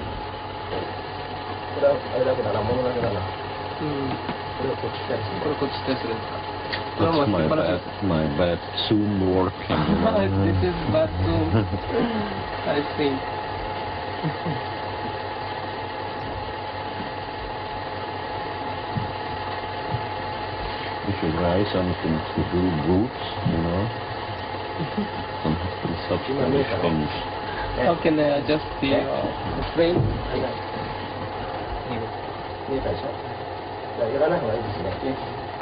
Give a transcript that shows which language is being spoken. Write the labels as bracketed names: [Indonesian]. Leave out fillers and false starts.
[Japanese] これはあれだけだな、物だけだな。これをこっち行ったりする。これこっち行ったりするんですか。 [English] That's my bad Zoom working. This is bad Zoom. I see. We should try something to do boots, you know. Such kind of things. How can I adjust the frame? [Japanese] 見えたでしょ。じゃあやらない方がいいですね。